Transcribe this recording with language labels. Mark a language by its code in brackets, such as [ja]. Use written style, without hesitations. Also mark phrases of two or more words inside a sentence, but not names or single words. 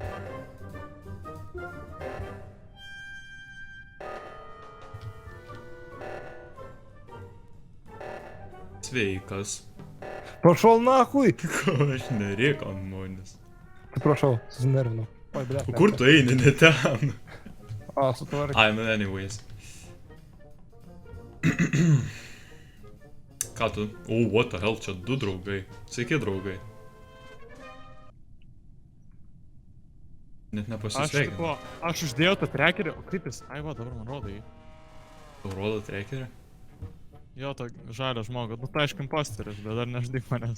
[lt] Sveikas. Prašau, nahui. Ko aš nerėk ant manęs. Prašau, susinervinau. Oi, ble. O kur tu eini, ne ten? A, sutvarkai. Ai, nu anyways. Ką tu? O, [en] what the hell, [lt] čia 2 draugai. Sveiki, draugai. Net nepasisveikinu. Aš uždėjau tą trackerį, o kaip jis, ai va, dabar man rodo jį. Tau rodo trackerį? Jo, tą žalią žmogų, nu tai aišku imposteris, bet dar nežinai manęs.